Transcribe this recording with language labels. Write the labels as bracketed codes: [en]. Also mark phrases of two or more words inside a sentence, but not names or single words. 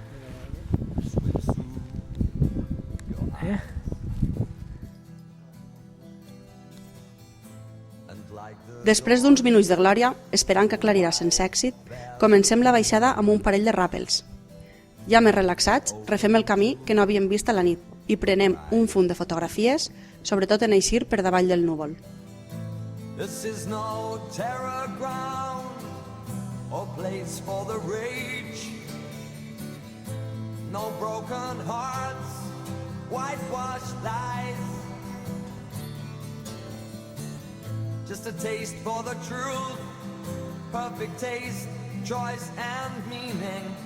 [ca] Després d'uns minuts de glòria, esperant que aclarirà sense èxit, comencem la baixada amb un parell de ràpels. Ja més relaxats, refem el camí que no havíem vist a la nit i prenem un funt de fotografies, sobretot en eixir per davall del núvol. [en] This is no terror ground or place for the rage. No broken hearts, whitewashed lies. Just a taste for the truth, perfect taste, choice and meaning.